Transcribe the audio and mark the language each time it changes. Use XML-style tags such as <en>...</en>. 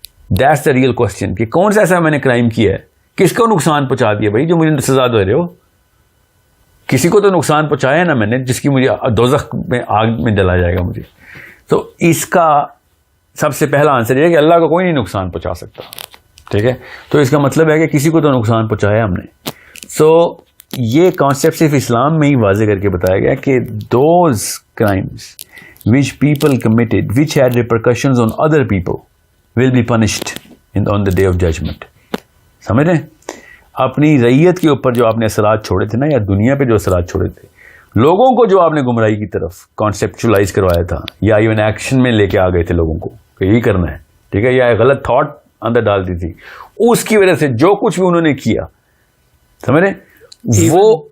<en>That's the real question</en> <ur>کہ کون سا ایسا میں نے کرائم کیا ہے, کس کو نقصان پہنچا دیا بھائی جو مجھے سزا دے رہے ہو. کسی کو تو نقصان پہنچایا نا میں نے, جس کی مجھے دوزخ میں آگ میں جلا جائے گا مجھے. تو اس کا سب سے پہلا آنسر یہ ہے کہ اللہ کو کوئی نہیں نقصان پہنچا سکتا, ٹھیک ہے. تو اس کا مطلب ہے کہ کسی کو تو نقصان پہنچایا ہم نے.</ur> <en>so</en> <ur>یہ کانسیپٹ صرف اسلام میں ہی واضح کر کے بتایا گیا کہ</ur> <en>Those crimes which people committed which had repercussions on other people will be punished on the day of judgment.</en> <ur>سمجھ رہے ہیں؟ اپنی رعیت کے اوپر جو آپ نے اثرات چھوڑے تھے نا, یا دنیا پہ جو اثرات چھوڑے تھے, لوگوں کو جو آپ نے گمراہی کی طرف کانسیپچلائز کروایا تھا, یا ایون ایکشن میں لے کے آ گئے تھے لوگوں کو کہ یہی کرنا ہے, ٹھیک ہے, یا غلط تھاٹ اندر ڈال دی تھی, اس کی وجہ سے جو کچھ بھی انہوں نے کیا, سمجھ رہے ہیں, وہ</ur>